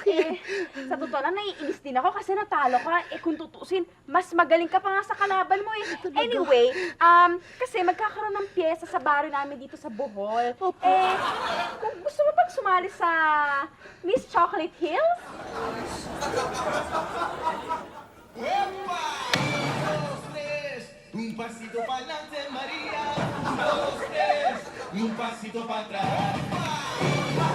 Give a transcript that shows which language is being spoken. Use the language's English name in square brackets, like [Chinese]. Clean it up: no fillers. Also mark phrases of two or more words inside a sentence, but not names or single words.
[Filipino] Bakit? Sa totoo lang, naiinis din ako kasi natalo ka. Kung tutusin, mas magaling ka pa nga sa kalaban mo Anyway, kasi magkakaroon ng pyesa sa baryo namin dito sa Bohol. Opo. Kung gusto mo bang sumali sa Miss Chocolate Hills? [Spanish] ¡Epa! Un, dos, tres. Un pasito para adelante, María. Un, dos, tres. Un pasito para atrás.